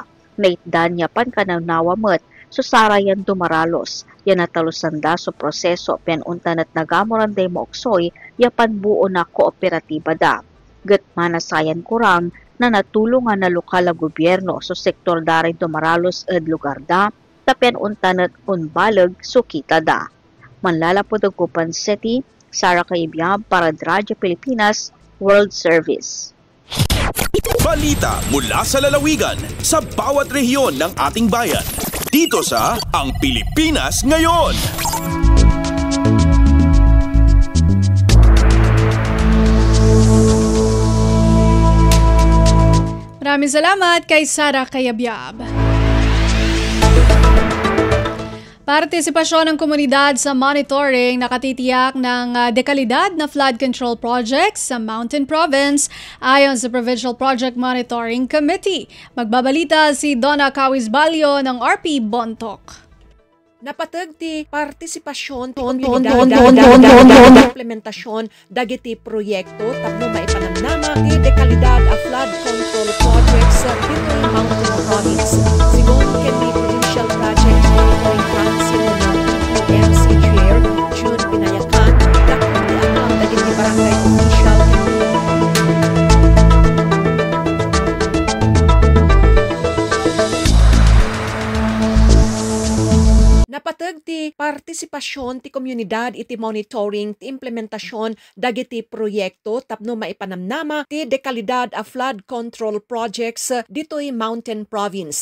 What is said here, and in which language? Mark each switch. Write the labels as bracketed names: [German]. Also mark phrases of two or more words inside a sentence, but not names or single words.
[Pangasinan] Naitdan niya pankanawnawamat so sarayan dumaralos, yan natalusanda so proseso pianuntan at nagamoranday mooksoy ya panbuo na kooperatiba da. Gat manasayan kurang na natulungan na lokal na gobyerno sa sektor daray dumaralos ed lugar da, tapen untanet unbalag sukita da. Manlalapod ang Kupan City, Sara Cayabyab para Radyo Pilipinas World Service. [Filipino] Balita mula sa lalawigan sa bawat rehiyon ng ating bayan. Dito sa Ang Pilipinas Ngayon. Maraming salamat kay Sara Cayabyab. Partisipasyon ng komunidad sa monitoring nakatitiyak ng dekalidad na [English] flood control projects [Filipino] sa Mountain Province ayon sa Provincial Project Monitoring Committee. Magbabalita si Donna Cawisbalio ng RP Bontoc. [Iloko] Napatag ti partisipasyon ti komunidad implementasyon dagiti proyekto tapno maipanamnama ti dekalidad a [English] flood control projects [Iloko] sa Mountain Province. Sigon ken ni Provincial Project Monitoring Council ng PPMC Chair June Pinayakan dakong ti anam dagiti barangay official. Napatag ti partisipasyon ti komunidad iti monitoring ti implementasyon dagiti proyekto tapno maipanamnama ti dekalidad a [English] flood control projects [Iloko] ditoy Mountain Province.